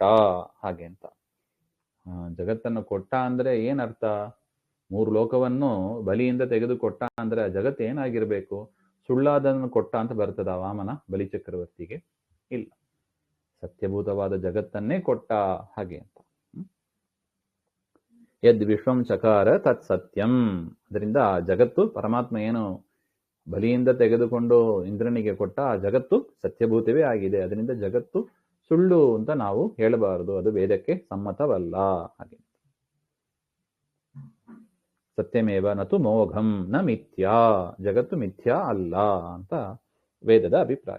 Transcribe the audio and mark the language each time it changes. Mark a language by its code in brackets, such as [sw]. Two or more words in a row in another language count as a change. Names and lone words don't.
[kn] ಹಾಗೆ ಅಂತ ಜಗತ್ತನ್ನು ಕೊಟ್ಟ ಅಂದ್ರೆ ಏನರ್ಥ? 3 ಲೋಕವನ್ನು ಬಲಿಯಿಂದ ತೆಗೆದುಕೊಟ್ಟ ಅಂದ್ರೆ ಆ ಜಗತ್ತು ಏನಾಗಿರ್ಬೇಕು? ಸುಳ್ಳಾದನ್ನು ಕೊಟ್ಟ ಅಂತ ಬರ್ತದ ವಾಮನ ಬಲಿ ಚಕ್ರವರ್ತಿಗೆ? ಇಲ್ಲ, ಸತ್ಯಭೂತವಾದ ಜಗತ್ತನ್ನೇ ಕೊಟ್ಟ. ಹಾಗೆ ಅಂತ [sa] ಯದ್ ವಿಶ್ವಂ ಚಕಾರ ತತ್ ಸತ್ಯಂ. [kn] ಅದರಿಂದ ಆ ಜಗತ್ತು, ಪರಮಾತ್ಮ ಏನು ಬಲಿಯಿಂದ ತೆಗೆದುಕೊಂಡು ಇಂದ್ರನಿಗೆ ಕೊಟ್ಟ ಆ ಜಗತ್ತು ಸತ್ಯಭೂತವೇ ಆಗಿದೆ. ಅದರಿಂದ ಜಗತ್ತು ಸುಳ್ಳು ಅಂತ ನಾವು ಹೇಳಬಾರದು, ಅದು ವೇದಕ್ಕೆ ಸಮ್ಮತವಲ್ಲ. ಹಾಗೆ [sa] ಸತ್ಯಮೇವ ನತು ಮೋಘಂ ನ ಮಿಥ್ಯಾ, [kn] ಜಗತ್ತು ಮಿಥ್ಯಾ ಅಲ್ಲ ಅಂತ ವೇದದ ಅಭಿಪ್ರಾಯ.